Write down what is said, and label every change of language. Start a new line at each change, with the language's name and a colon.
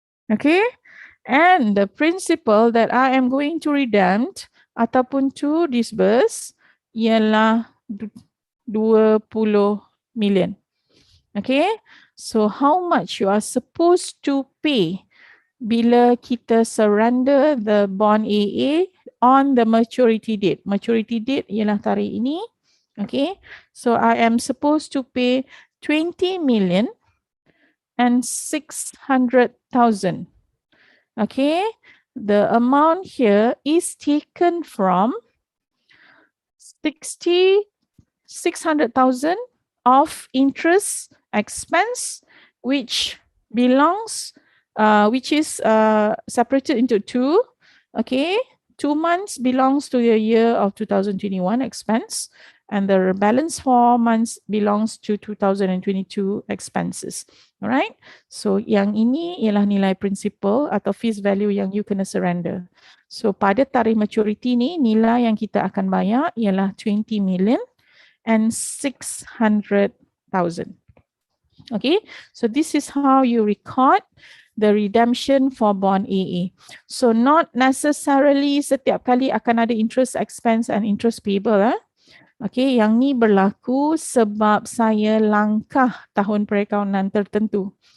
English: Okay, and the principal that I am going to redeem
Malay: ataupun
English: to disburse
Malay: ialah
English: 20 million. Okay, so how much you are supposed to pay
Malay: bila kita
English: surrender the bond AA on the maturity date.
Malay: Maturity date ialah tarikh ini.
English: Okay, so I am supposed to pay 20 million and 600,000. Okay, the amount here is taken from 600,000 of interest expense, which belongs, which is separated into two. Okay, 2 months belongs to the year of 2021 expense, and the balance 4 months belongs to 2022 expenses.
Malay: Alright, so yang ini ialah nilai principal atau
English: fees value
Malay: yang you kena surrender. So pada tarikh maturity ni, nilai yang kita akan bayar ialah 20 million and 600,000.
English: Okay, so this is how you record the redemption for bond AA. So not necessarily
Malay: setiap kali akan ada
English: interest expense and interest payable.
Malay: Okay, yang ni berlaku sebab saya langkah tahun perakaunan tertentu.